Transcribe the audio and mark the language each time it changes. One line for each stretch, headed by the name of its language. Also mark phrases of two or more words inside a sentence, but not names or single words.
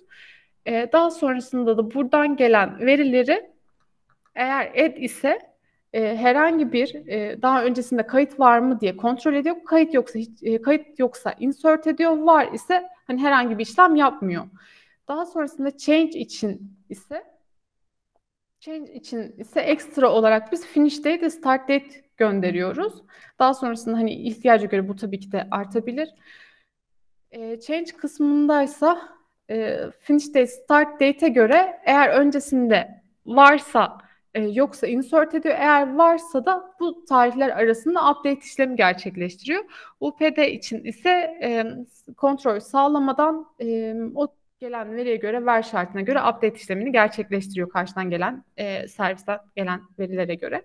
Turkish: Daha sonrasında da buradan gelen verileri eğer add ise herhangi bir daha öncesinde kayıt var mı diye kontrol ediyor. Kayıt yoksa insert ediyor. Var ise hani herhangi bir işlem yapmıyor. Daha sonrasında change için ise ekstra olarak biz
English: finish date
Turkish: ve
English: start date
Turkish: gönderiyoruz. Daha sonrasında hani ihtiyaca göre bu tabii ki de artabilir. Change kısmındaysa
English: finish date, start date'e
Turkish: göre eğer öncesinde varsa yoksa insert ediyor. Eğer varsa da bu tarihler arasında update işlemi gerçekleştiriyor. UPD için ise kontrol sağlamadan o gelen veriye göre, ver şartına göre update işlemini gerçekleştiriyor karşıdan gelen servisten gelen verilere göre.